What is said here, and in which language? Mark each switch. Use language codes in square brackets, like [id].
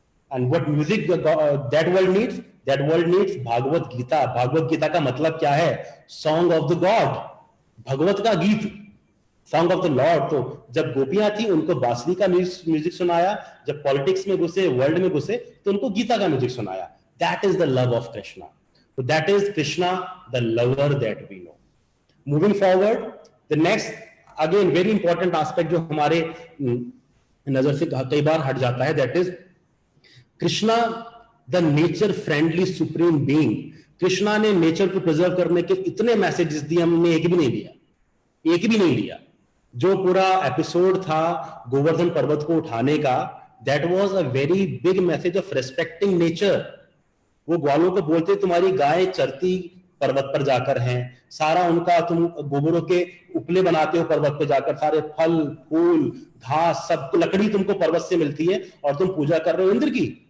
[en] And what music that world needs Bhagavad Gita. [hi] Bhagavat Gita का मतलब क्या है? [en] song of the God, [hi] भगवत का गीत, [en] Song of the lord. [hi] तो जब गोपियां थी उनको बांसुरी का म्यूजिक सुनाया, जब पॉलिटिक्स में घुसे, वर्ल्ड में घुसे, तो उनको गीता का म्यूजिक सुनाया। [en] That is the love of Krishna. So that is Krishna, the lover that we know. Moving forward, the next, again very important aspect [hi] जो हमारे नजर से कई बार हट जाता है, [en] that is Krishna, the nature friendly supreme being. [hi] Krishna ने नेचर को प्रिजर्व करने के इतने मैसेजेस दिए, हमने एक भी नहीं लिया। जो पूरा एपिसोड था गोवर्धन पर्वत को उठाने का, [en] that was a very big message of respecting nature. [hi] वो ग्वालों को बोलते तुम्हारी गाय चरती पर्वत पर जाकर हैं, सारा उनका तुम गोबरों के उपले बनाते हो पर्वत पर जाकर, सारे फल फूल घास सब लकड़ी तुमको पर्वत से मिलती है, और तुम पूजा कर रहे हो इंद्र की।